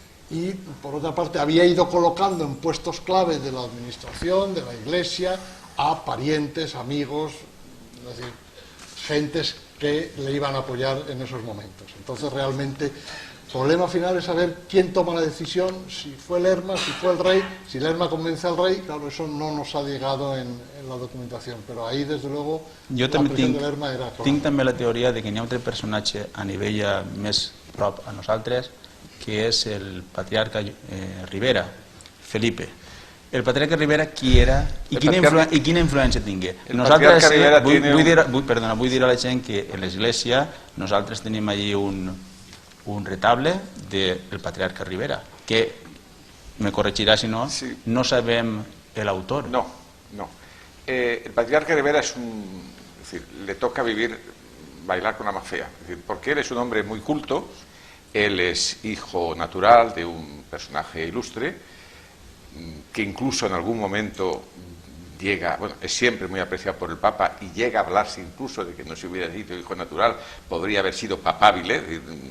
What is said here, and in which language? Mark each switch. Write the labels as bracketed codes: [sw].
[es] Y, por otra parte, había ido colocando en puestos clave de la administración, de la Iglesia, a parientes, amigos, es decir, gentes que le iban a apoyar en esos momentos. Entonces, realmente, el problema final es saber quién toma la decisión, si fue Lerma, si fue el rey, si Lerma convence al rey. Claro, eso no nos ha llegado en la documentación, però ahí, des de luego, [ca] Jo la també pressió de Lerma era clara. tinc també la teoria de que hi ha un altre personatge a nivell més prop a nosaltres, que és el patriarca Rivera, Felipe. El patriarca Rivera qui era i quina influència tingué? Nosaltres, vull dir a la gent que en l'església nosaltres tenim allí un retable del patriarca Rivera, [es] que me corregirá si no, [ca] sí. No sabem el autor. No. [es] El patriarca Rivera es decir, le toca bailar con la más fea, es decir, porque él es un hombre muy culto, él es hijo natural de un personaje ilustre, que incluso en algún momento llega, bueno, es siempre muy apreciado por el Papa y llega a hablarse incluso de que no se hubiera sido hijo natural, podría haber sido papábile.